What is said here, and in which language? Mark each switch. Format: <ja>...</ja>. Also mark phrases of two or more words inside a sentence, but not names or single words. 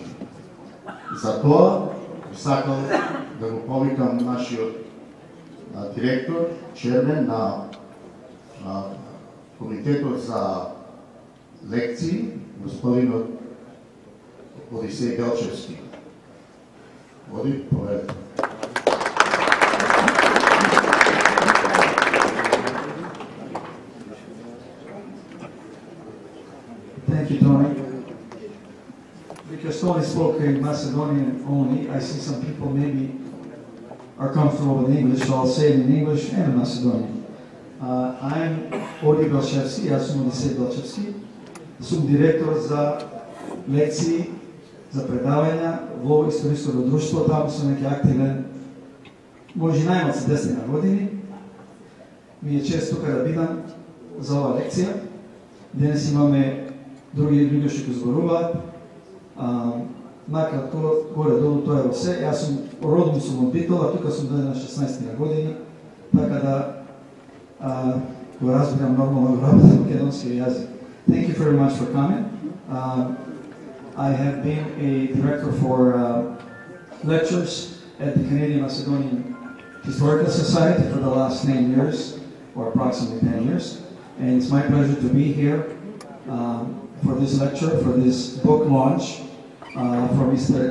<mk>Затоа би сакал да го повикам нашиот директор, чермен на Комитетот за лекции, господинот Одисеј Белчевски. Оди, поведете.</mk> <en>Thank you, Tony. Because Tony spoke in Macedonian only, I see some people maybe are comfortable with English, so I'll say it in English and in Macedonian. I'm Odi Belchevski,</en> <mk>аз съм Одисей Белчевски. Съм директор за лекции, за предавanja во историското друштво, таму сум неки активен, може најмал се 10 години. Ми е чест тука да бидам за ова лекција. Денес имаме други луѓе што ќе зборуваат. Накратко, горе-долу тоа е во се. Јас сум родом сум од Битола, а тука сум дојден на 16 години, така да го разбирам нормално го работам македонски јазик.</mk> <en>Thank you very much for coming. I have been a director for lectures at the Canadian Macedonian Historical Society for the last 10 years, or approximately 10 years. And it's my pleasure to be here for this lecture, for this book launch for Mr.</en>